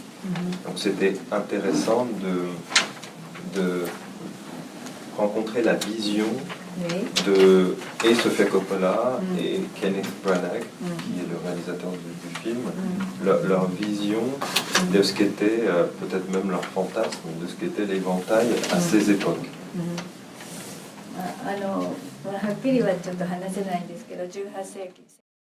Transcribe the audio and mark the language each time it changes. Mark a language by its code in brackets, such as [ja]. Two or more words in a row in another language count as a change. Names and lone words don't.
[fr] Donc c'était intéressant de rencontrer la vision de Sofia Coppola et Kenneth Branagh, qui est le réalisateur du film, leur vision de ce qu'était, peut-être même leur fantasme, de ce qu'était l'éventail à ces époques. [ja] はっきりはちょっと話せないんですけど、18世紀